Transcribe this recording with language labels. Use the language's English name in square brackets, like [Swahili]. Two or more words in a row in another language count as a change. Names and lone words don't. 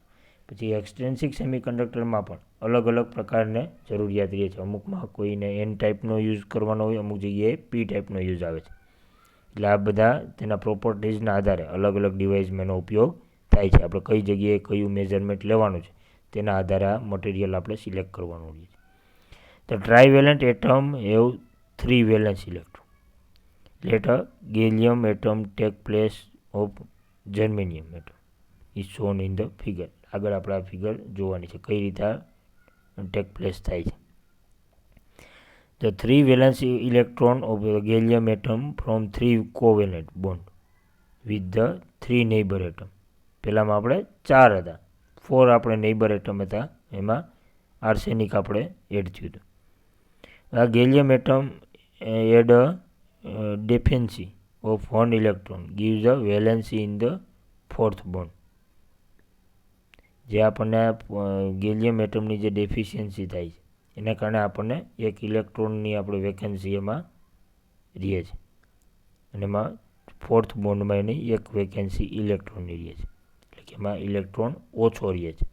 [Gujarati] પછી [English] extrinsic semiconductor [Gujarati] પણ અલગ અલગ પ્રકારને જરૂરિયાત રહે છે. અમુકમાં કોઈને એન ટાઈપનો યુઝ કરવાનો હોય, અમુક જગ્યાએ પી ટાઈપનો યુઝ આવે છે. એટલે આ બધા તેના પ્રોપર્ટીઝના આધારે અલગ અલગ ડિવાઇસમાં એનો ઉપયોગ થાય છે. આપણે કઈ જગ્યાએ કયું મેઝરમેન્ટ લેવાનું છે તેના આધારે આ મટીરિયલ આપણે સિલેક્ટ કરવાનું હોય છે. [English] The trivalent atom have 3 valence electron. Let a gallium atom take place of germanium atom is shown in the figure. [Gujarati] આગળ આપણે આ ફિગર જોવાની છે કઈ રીતે ટેક પ્લેસ થાય છે. [English] The 3 valence electron of the gallium atom from 3 covalent bond with the 3 neighbor atom. [Gujarati] પહેલામાં આપણે 4 હતા, 4 આપણે [English] neighbor atom [Gujarati] હતા, એમાં આર્સેનિક આપણે એડ થયું હતું. [English] આ gallium atom add a deficiency of 1 electron gives a valency in the 4th bond. [Gujarati] જે આપણને [English] gallium atom [Gujarati] જે ડેફિશિયન્સી થાય છે એના કારણે આપણને એક ઇલેક્ટ્રોનની આપણે વેકેન્સી એમાં રહે છે અને એમાં 4th બોન્ડમાં એની એક વેકેન્સી ઇલેક્ટ્રોનની રહે છે. એટલે કે એમાં ઇલેક્ટ્રોન ઓછો રહે છે.